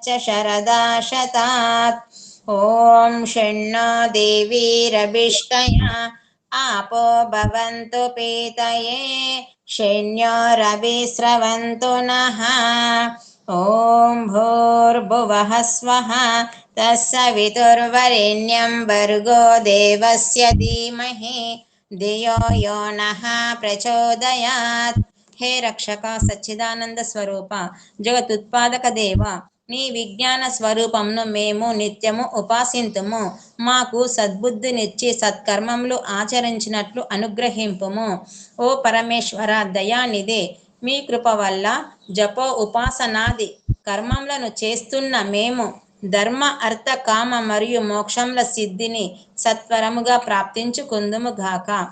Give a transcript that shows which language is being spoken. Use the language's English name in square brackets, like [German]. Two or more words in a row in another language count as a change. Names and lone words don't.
[Sanskrit] शरदा शतात् ॐ शण्णो देवीरभिष्टया आपो भवन्तु पीतये शण्योरभिस्रवन्तु नः ॐ भूर्भुवः स्वः तत्सवितुर्वरेण्यं भर्गो देवस्य धीमहि धियो यो नः प्रचोदयात् [Telugu] హే రక్షక సచ్చిదానంద స్వరూప జగతుత్పాదక దేవ నీ విజ్ఞాన స్వరూపమును మేము నిత్యము ఉపాసింతుము మాకు సద్బుద్ధినిచ్చి సత్కర్మములు ఆచరించినట్లు అనుగ్రహింపుము ఓ పరమేశ్వర దయానిదే మీ కృప వల్ల జపో ఉపాసనాది కర్మములను చేస్తున్న మేము ధర్మ అర్థ కామ మరియు మోక్షముల సిద్ధిని సత్వరముగా ప్రాప్తించుకుందుము గాక